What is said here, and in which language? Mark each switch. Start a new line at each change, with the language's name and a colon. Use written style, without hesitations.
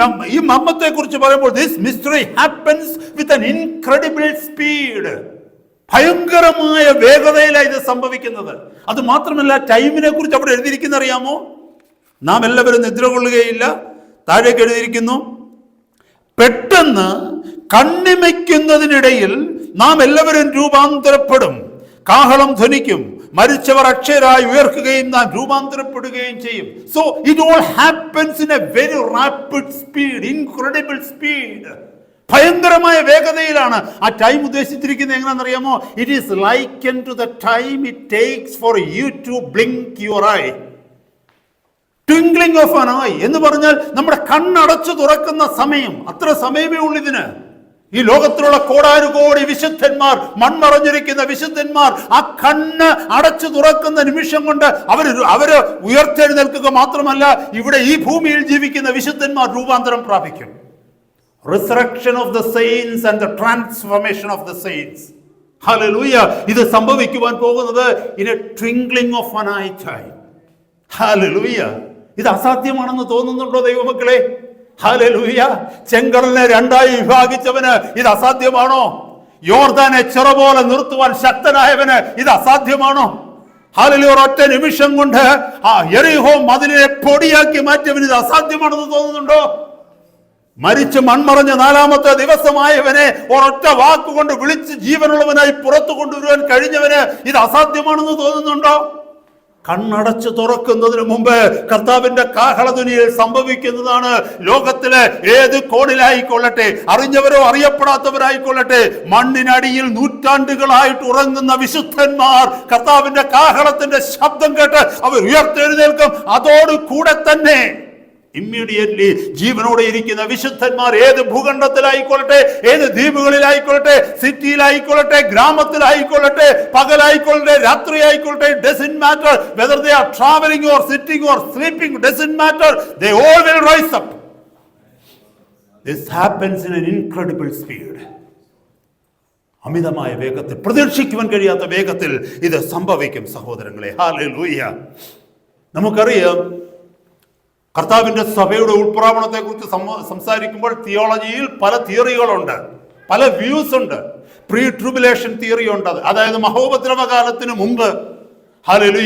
Malayalam: ഈ മർമ്മത്തെ കുറിച്ച് പറയുമ്പോൾ
English: this mystery happens with an incredible speed.
Malayalam: ഭയങ്കരമായ വേഗതയിലാണ് ഇത് സംഭവിക്കുന്നത്. അത് മാത്രമല്ല, ടൈമിനെ കുറിച്ച് അവിടെ എഴുതിയിരിക്കുന്ന അറിയാമോ? നാം എല്ലാവരും നിദ്ര കൊള്ളുകയില്ല. താഴേക്ക് എഴുതിയിരിക്കുന്നു, പെട്ടെന്ന് കണ്ണിമയ്ക്കുന്നതിനിടയിൽ നാം എല്ലാവരും രൂപാന്തരപ്പെടും, കാഹളം ധ്വനിക്കും, മരിച്ചവർ അക്ഷയരായി ഉയർക്കുകയും നാം രൂപാന്തരപ്പെടുകയും ചെയ്യും.
English: So it all happens in a very rapid speed, incredible speed.
Malayalam: ഭയങ്കരമായ വേഗതയിലാണ് ആ ടൈം ഉദ്ദേശിച്ചിരിക്കുന്നത്. എങ്ങനെയാണെന്നറിയാമോ?
English: It is likened to the time it takes for you to blink your eye. Twinkling of an eye
Malayalam: എന്ന് പറഞ്ഞാൽ നമ്മുടെ കണ്ണടച്ചു തുറക്കുന്ന സമയം. അത്ര സമയമേ ഉള്ളൂ ഇതിന്. ഈ ലോകത്തിലുള്ള കോടാനുകോടി വിശുദ്ധന്മാർ, മൺമറഞ്ഞിരിക്കുന്ന വിശുദ്ധന്മാർ, ആ കണ്ണ് അടച്ചു തുറക്കുന്ന നിമിഷം കൊണ്ട് അവര് ഉയർത്തെഴുന്നേൽക്കുക മാത്രമല്ല, ഇവിടെ ഈ ഭൂമിയിൽ ജീവിക്കുന്ന വിശുദ്ധന്മാർ രൂപാന്തരം പ്രാപിക്കും.
English: Resurrection of the saints and the transformation of the saints. Hallelujah.
Malayalam: ഇത് സംഭവിക്കുവാൻ പോകുന്നത്
English: in a twinkling of an eye time. Hallelujah.
Malayalam: ഇത് അസാധ്യമാണെന്ന് തോന്നുന്നുണ്ടോ ദൈവമക്കളെ? Hallelujah. ചെങ്കടലിനെ രണ്ടായി വിഭാഗിച്ചവന് ഇത് അസാധ്യമാണോ? യോർദാനെ ചിറ പോലെ നിർത്തുവാൻ ശക്തനായവന് ഇത് അസാധ്യമാണോ? ഹല്ലേലൂയ. ഒറ്റ നിമിഷം കൊണ്ട് ആ യെരിഹോ മതിലിനെ പൊടിയാക്കി മാറ്റിയവന് ഇത് അസാധ്യമാണെന്ന് തോന്നുന്നുണ്ടോ? മരിച്ച് മൺമറഞ്ഞ 4-ാമത്തെ ദിവസമായവനെ ഒരൊറ്റ വാക്കുകൊണ്ട് വിളിച്ച് ജീവനുള്ളവനായി പുറത്തു കൊണ്ടുവരുവാൻ കഴിഞ്ഞവന് ഇത് അസാധ്യമാണെന്ന് തോന്നുന്നുണ്ടോ? കണ്ണടച്ച് തുറക്കുന്നതിന് മുമ്പ് കർത്താവിന്റെ കാഹളധ്വനിയിൽ സംഭവിക്കുന്നതാണ്. ലോകത്തിലെ ഏത് കോണിലായിക്കൊള്ളട്ടെ, അറിഞ്ഞവരോ അറിയപ്പെടാത്തവരായിക്കൊള്ളട്ടെ, മണ്ണിനടിയിൽ നൂറ്റാണ്ടുകളായിട്ട് ഉറങ്ങുന്ന വിശുദ്ധന്മാർ കർത്താവിന്റെ കാഹളത്തിന്റെ ശബ്ദം കേട്ട് അവർ ഉയർത്തെഴുന്നേൽക്കും. അതോട് കൂടെ തന്നെ ഇമ്മീഡിയറ്റ്ലി ജീവനോടെ ഇരിക്കുന്ന വിശുദ്ധന്മാർ ഏത് ഭൂഖണ്ഡത്തിലായിക്കൊള്ളട്ടെ, ഏത് ദ്വീപുകളിലായിക്കൊള്ളട്ടെ, സിറ്റിയിലായിക്കൊള്ളട്ടെ, ഗ്രാമത്തിലായിക്കൊള്ളട്ടെ, പകലായിക്കൊള്ളട്ടെ, രാത്രിയായിക്കൊള്ളട്ടെ,
English: doesn't matter whether they are traveling or sitting or sleeping, doesn't matter, they all will rise up. This happens in an incredible speed.
Malayalam: അമിതമായ വേഗത്തിൽ, പ്രതീക്ഷിക്കുവാൻ കഴിയാത്ത വേഗത്തിൽ ഇത് സംഭവിക്കും സഹോദരങ്ങളെ. ഹല്ലേലൂയ. നമുക്കറിയാം, കർത്താവിന്റെ സഭയുടെ ഉൾപ്രാവണത്തെ കുറിച്ച് സംസാരിക്കുമ്പോൾ തിയോളജിയിൽ പല തിയറികളുണ്ട്, പല വ്യൂസ് ഉണ്ട്. പ്രീ ട്രിബുലേഷൻ തിയറി ഉണ്ട്, അതായത് മഹോപദ്രവകാലത്തിന് മുമ്പ് ഹല്ലേലൂയ.